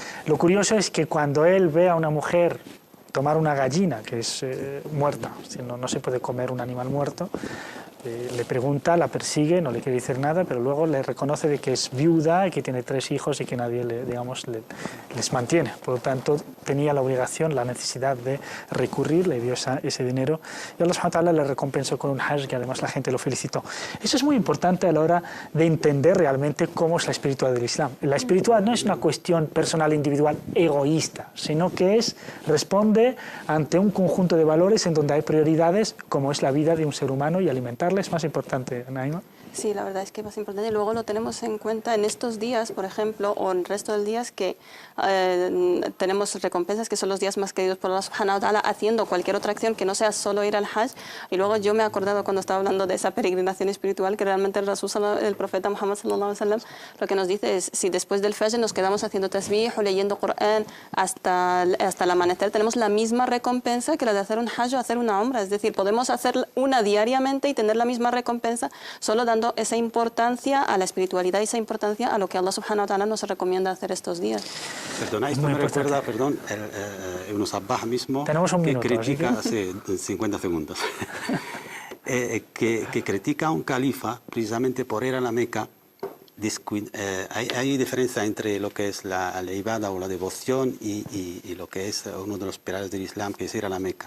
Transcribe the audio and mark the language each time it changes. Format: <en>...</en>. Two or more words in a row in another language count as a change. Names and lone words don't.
<es>Lo curioso es que cuando él ve a una mujer tomar una gallina, que es muerta, no se puede comer un animal muerto, le pregunta, la persigue, no le quiere decir nada, pero luego le reconoce de que es viuda y que tiene 3 hijos y que nadie les mantiene. Por lo tanto, tenía la obligación, la necesidad de recurrir, le dio ese dinero, y Allah</es> <ar>سبحانه وتعالى</ar> <es>le recompensó con un hajj, que además la gente lo felicitó. Eso es muy importante a la hora de entender realmente cómo es la espiritualidad del Islam. La espiritualidad no es una cuestión personal, individual, egoísta, sino que responde ante un conjunto de valores en donde hay prioridades, como es la vida de un ser humano y alimentarle. ¿Es más importante, Naima? Sí, la verdad es que es más importante. Y luego lo tenemos en cuenta en estos días, por ejemplo, o en el resto del días, que tenemos recompensas, que son los días más queridos por Allah</es> <ar>سبحانه وتعالى,</ar> <es>haciendo cualquier otra acción que no sea solo ir al Hajj. Y luego yo me he acordado cuando estaba hablando de esa peregrinación espiritual, que realmente el profeta Muhammad</es> <ar>صلى الله عليه وسلم</ar> <es>lo que nos dice es, si después del Fajr nos quedamos haciendo tasbih o leyendo Corán hasta el amanecer, tenemos la misma recompensa que la de hacer un Hajj o hacer una Umrah. Es decir, podemos hacer una diariamente y tener la misma recompensa, solo dando esa importancia a la espiritualidad y esa importancia a lo que Allah</es> <ar>سبحانه وتعالى</ar> <es>nos recomienda hacer estos días. Perdona, esto me recuerda, Ibn Sabbah mismo, tenemos un minuto, que critica, hace 50 segundos, que critica a un califa precisamente por ir a la Meca. Hay diferencia entre lo que es la ibada o la devoción y lo que es uno de los pilares del Islam, que es ir a la Meca.</es>